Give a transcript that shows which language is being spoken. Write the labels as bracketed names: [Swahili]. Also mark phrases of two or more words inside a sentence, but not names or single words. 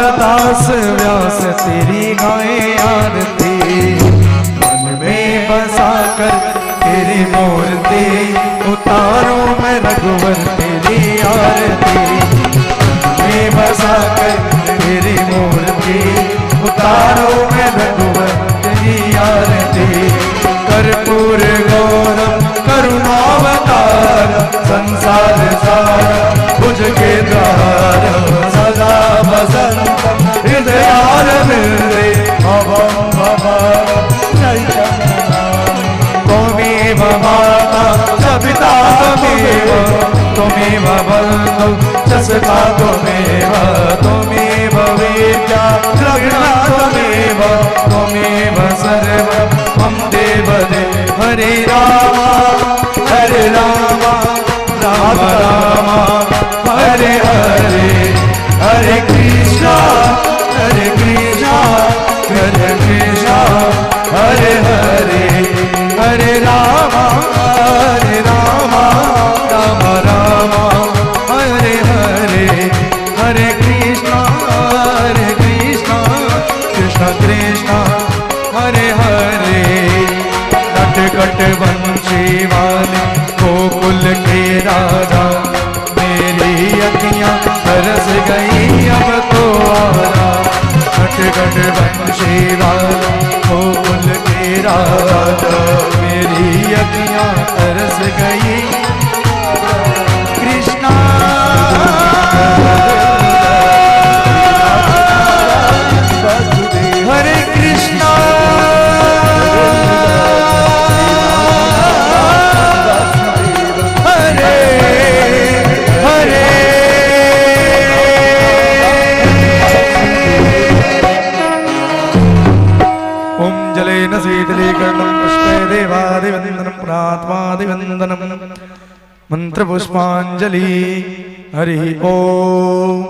[Hindi] दास व्यास तेरी गाए आरती, मन में बसा कर तेरी मूर्ति उतारो मैं रघुवर तेरी आरती। मन में बसा कर तेरी मूर्ति उतारो मैं रघुवर तेरी आरती। [Sanskrit] कर्पूर गौरम करुणावतार, संसार सार भुज के द्वार। सदा बसंतम हृदयारविंदे भवं भवाय त्वमेव माता च पिता त्वमेव, त्वमेव बन्धु च सखा त्वमेव, त्वमेव वेद्या द्रविणा त्वमेव, त्वमेव सर्वं मम देवदेव। हरे राम राम राम हरे हरे, हरे कृष्णा हरे कृष्णा हरे हरे, हरे राम राम राम हरे हरे, हरे कृष्णा कृष्ण कृष्ण हरे हरे। [Hindi] नट कट बंशी वाले गोकुल के राजा, मेरी अखियां तरस गई अब तो आजा। नट कट बंशी वाले गोकुल के राजा, मेरी अखियां तरस गई कृष्णा। [Sanskrit] हरे कृष्णा हरे हरे। ओम जलेन शीतलीकरणं पुष्पे देवादिवंदनं प्रात्मादिवंदनं मंत्रपुष्पांजलि। हरि ओम।